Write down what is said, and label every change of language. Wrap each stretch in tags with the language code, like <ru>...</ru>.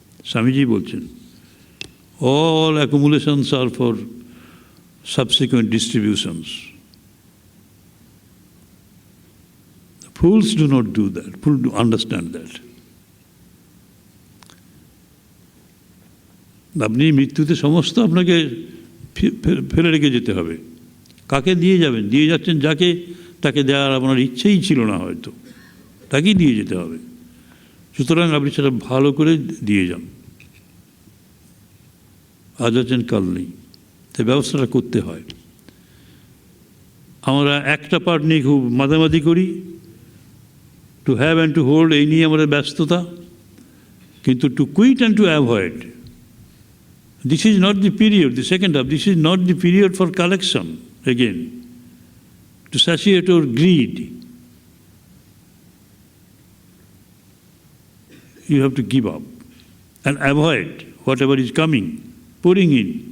<en>Swamiji</en> <bn>বলছেন,</bn> <en>all accumulations are for subsequent distributions. Fools do not do that. Fools do understand that.</en> <bn>আপনি মৃত্যুতে সমস্ত আপনাকে ফেলে রেখে যেতে হবে. কাকে দিয়ে যাবেন? দিয়ে যাচ্ছেন যাকে, তাকে দেওয়ার আপনার ইচ্ছেই ছিল না হয়তো, তাকেই দিয়ে যেতে হবে. সুতরাং আপনি সেটা ভালো করে দিয়ে যান. আজ আছেন কাল নেই, তাই ব্যবস্থাটা করতে হয়. আমরা একটা পার্ট নিয়ে খুব মাঝামাঝি করি,</bn> <en>to have and to hold,</en> <bn>এই নিয়ে আমাদের ব্যস্ততা.</bn> <en>কিন্তু to quit and to avoid, this is not the period, the second half, this is not the period for collection again, to satiate your greed. You have to give up and avoid whatever is coming, pouring in.</en>